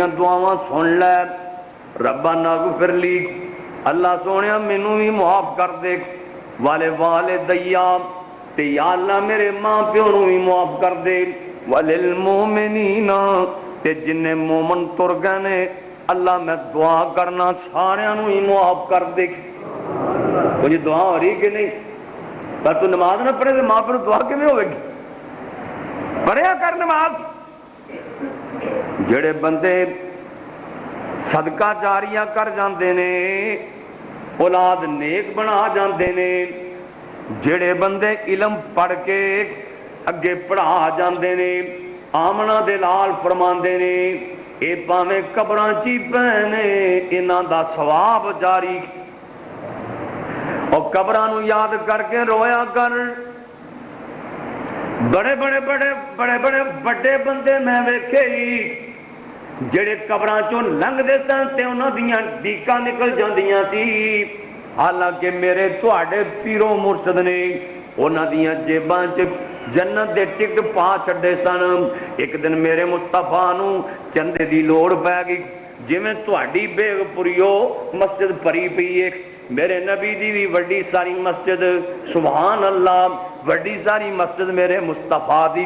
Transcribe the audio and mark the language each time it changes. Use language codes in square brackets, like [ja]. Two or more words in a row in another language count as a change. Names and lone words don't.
[pa] دعاواں سن لے [ar] ربنا اغفر لی [pa] اللہ سونے مینوں بھی معاف کر دے والے والدیا تے یا اللہ میرے ماں پیو نوں بھی معاف کر دے وللمؤمنین تے جن مومن تر گئے نے اللہ میں دعا کرنا سارے نوں ہی معاف کر دے کوئی دعا ہو رہی کہ نہیں پر تو نماز نہ پڑھے تو ماں پیو دعا کیویں ہوے گی پڑھیا کر نماز جڑے بندے صدقہ جاریہ کر جاندے نے اولاد نیک بنا جاندے نے جڑے بندے علم پڑھ کے اگے پڑھا جاندے نے آمنہ دے لال فرماندے نے اے پاویں قبراں چی پہنے انہاں دا ثواب جاری اور قبراں نو یاد کر کے رویا کر بڑے بڑے بڑے بڑے بڑے بڑے بندے میں ویکھے جڑے قبراں چوں لنگ دے سن تے انہاں دیاں ڈیکاں نکل جاندیاں سی حالانکہ میرے تواڈے پیرو مرشد نے انہاں دیاں جیباں چ جنت دے ٹکٹ پا چھڈے سن. اک دن میرے مصطفیٰ نوں چندے دی لوڑ پے گئی، جویں تہاڈی بیگپوریو مسجد بھری پئی ہے، میرے نبی دی بھی وڈی ساری مسجد, [ar] سبحان اللہ, [pa] وڈی ساری مسجد میرے مصطفیٰ دی.